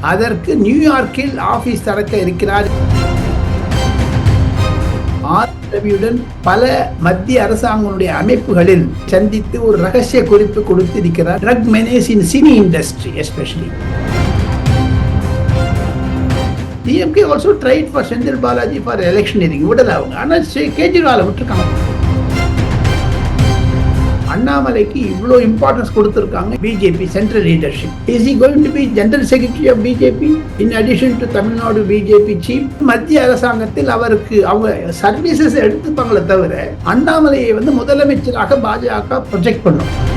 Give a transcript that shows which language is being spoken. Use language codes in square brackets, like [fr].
[ta] அதற்கு நியூயார்க்கில் ஆபீஸ் திறக்க இருக்கிறார். ரவியுடன் பல மத்திய அரசாங்கங்களுடைய அமைப்புகளில் சந்தித்து ஒரு ரகசிய குறிப்பு கொடுத்திருக்கிறார். [en] Drug menace in cine industry especially. DMK also tried for Senthil Balaji for electioneering. [ta] விடல அவங்க. ஆனால் கேஜ்ரிவாலை விட்டுருக்காங்க. அண்ணாமலைக்கு இவ்வளோ இம்பார்ட்டன்ஸ் கொடுத்திருக்காங்க BJP central leadership. [en] Is he going to be general secretary of BJP in addition to Tamil Nadu BJP chief? [ta] மத்திய அரசாங்கத்தில் அவருக்கு அவங்க சர்வீசஸ் எடுத்துப்பாங்களே தவிர அண்ணாமலையை முதலமைச்சராக பாஜக ப்ரொஜெக்ட் பண்ணும்.